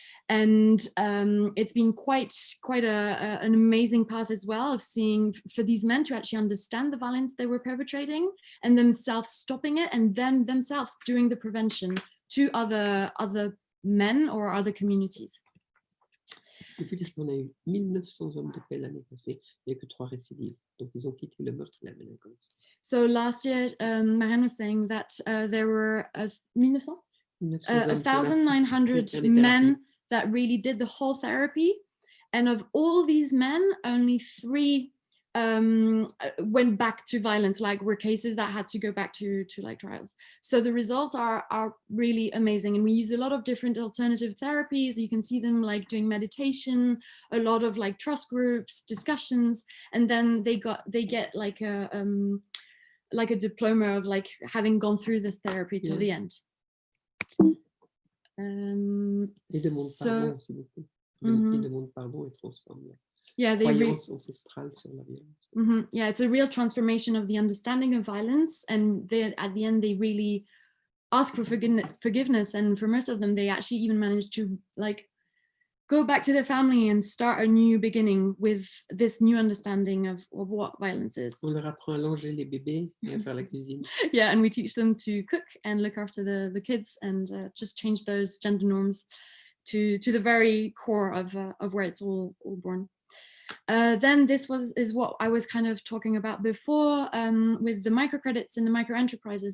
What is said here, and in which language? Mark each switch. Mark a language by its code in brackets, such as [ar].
[en] And it's been quite an amazing path as well of seeing for these men to actually understand the violence they were perpetrating and themselves stopping it, and then themselves doing the prevention to other men or other communities. [fr] Il faut dire qu'on a eu 1900 hommes de paix l'année passée, il n'y a que 3 récidives. Donc ils ont quitté le meurtre et la délinquance. [en] So last year, Marianne was saying that there were 1,900 men that really did the whole therapy, and of all these men, only 3 went back to violence, like were cases that had to go back to like trials. So the results are really amazing, and we use a lot of different alternative therapies. You can see them like doing meditation, a lot of like trust groups, discussions, and then they get like a diploma of like having gone through this therapy till the end. [fr] Ils demandent pardon, s'il vous plaît. Ils demandent pardon et transforment la croyance ancestrale sur la violence. [en] Yeah, it's a real transformation of the understanding of violence, and at the end they really ask for forgiveness, and for most of them they actually even manage to like go back to their family and start a new beginning with this new understanding of what violence is. [fr] On leur apprend à langer les bébés et à faire la cuisine. [en] Yeah, and we teach them to cook and look after the kids and just change those gender norms to the very core of where it's all born. Then this is what I was kind of talking about before with the microcredits and the micro enterprises.